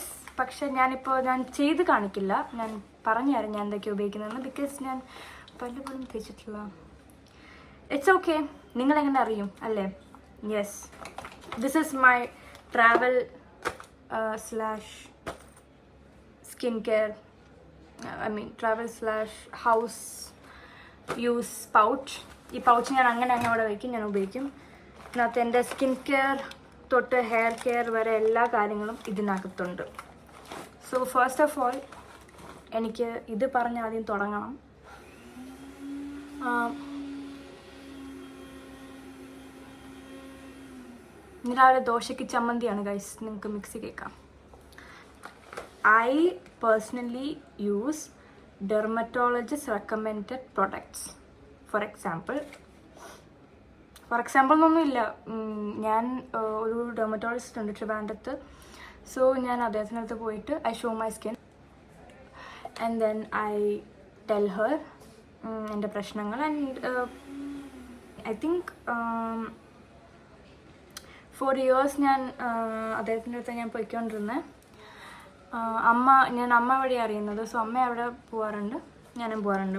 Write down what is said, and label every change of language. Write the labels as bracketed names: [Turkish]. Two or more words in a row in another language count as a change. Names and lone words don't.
[Malayalam] പക്ഷെ ഞാൻ ചെയ്ത് കാണിക്കില്ല, ഞാൻ പറഞ്ഞുതരാം ഞാൻ എന്തൊക്കെയാണ് ഉപയോഗിക്കുന്നതെന്ന്. ബിക്കോസ് ഞാൻ പലപ്പോഴും തേച്ചിട്ടില്ല. [English] it's okay, [Malayalam] നിങ്ങളെങ്ങനെ അറിയും അല്ലേ? [English] yes, this is my travel slash skin care, travel/house use pouch. [Malayalam] ഈ പൗച്ച് ഞാൻ അങ്ങനെ അവിടെ വയ്ക്കും, ഞാൻ ഉപയോഗിക്കും. ഇതിനകത്ത് എൻ്റെ [English] skin care [Malayalam] തൊട്ട് [English] hair care [Malayalam] വരെ എല്ലാ കാര്യങ്ങളും ഇതിനകത്തുണ്ട്. [English] so first of all [Malayalam] എനിക്ക് ഇത് പറഞ്ഞ് ആദ്യം തുടങ്ങണം. ഇന്ന് രാവിലെ ദോശയ്ക്ക് ചമ്മന്തിയാണ് ഗൈസ്, നിങ്ങൾക്ക് മിക്സി കേൾക്കാം. [English] I personally use dermatologist recommended products. For example [Malayalam] എന്നൊന്നുമില്ല, ഞാൻ ഒരു ഡെർമറ്റോളജിസ്റ്റ് ഉണ്ട് ട്രിവാൻഡ്രത്ത്. സോ ഞാൻ അദ്ദേഹത്തിനടുത്ത് പോയിട്ട് [English] I show my skin and then I tell her [Malayalam] എൻ്റെ പ്രശ്നങ്ങൾ. [English] and I think 4 years [Malayalam] ഞാൻ അദ്ദേഹത്തിൻ്റെ അടുത്ത് ഞാൻ പോയിക്കൊണ്ടിരുന്നത്. ഞാൻ അമ്മ വഴി അറിയുന്നത്. സോ അമ്മ അവിടെ പോകാറുണ്ട്, ഞാനും പോകാറുണ്ട്.